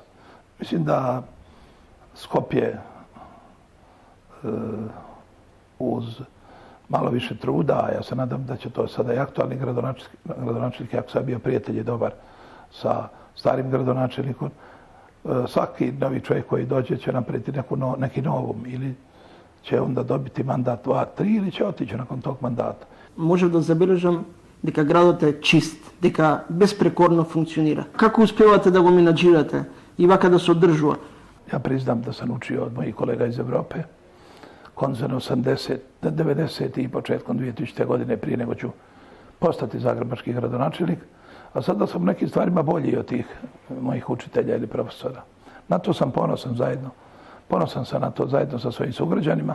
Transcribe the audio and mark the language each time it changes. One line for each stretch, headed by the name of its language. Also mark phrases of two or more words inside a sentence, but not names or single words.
Croatian: Mislim da Skopje uz malo više truda, a ja se nadam da će to sada i aktualni gradonačelnik, ako sam bio prijatelj i dobar sa starim gradonačelnikom, svaki novi čovjek koji dođe će napraviti neki novum ili će onda dobiti mandat 2, 3 ili će otići nakon tog mandata.
Macedonian: Можев да забележам дека градот е чист, дека безпрекорно функционира. Како успевате да го менаџирате и вака да се одржува?
Croatian: Ja priznam da sam učio od mojih kolega iz Evrope, koncem 90. i početkom 2000. godine prije nego ću postati zagrebački gradonačelnik, a sada sam u nekim stvarima bolji od tih mojih učitelja ili profesora. Na to sam ponosan sam na to zajedno sa svojim sugrađanima.